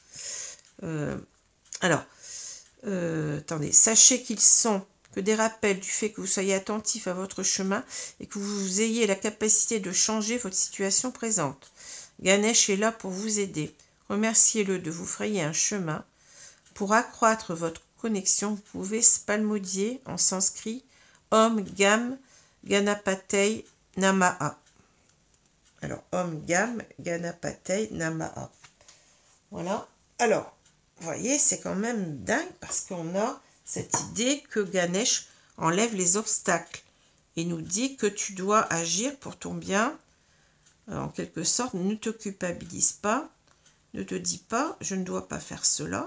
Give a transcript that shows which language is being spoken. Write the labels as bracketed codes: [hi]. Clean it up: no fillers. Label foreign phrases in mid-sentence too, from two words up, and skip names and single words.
[fr] Attendez, sachez qu'ils sont que des rappels du fait que vous soyez attentif à votre chemin et que vous ayez la capacité de changer votre situation présente. Ganesh est là pour vous aider. Remerciez-le de vous frayer un chemin. Pour accroître votre connexion, vous pouvez psalmodier en sanskrit [sa] ॐ गं गणपतये नमः. Alors, ॐ गं गणपतये नमः. [fr] Voilà. Alors, vous voyez, c'est quand même dingue parce qu'on a cette idée que Ganesh enlève les obstacles. et nous dit que tu dois agir pour ton bien. En quelque sorte, ne te culpabilise pas, ne te dis pas, je ne dois pas faire cela.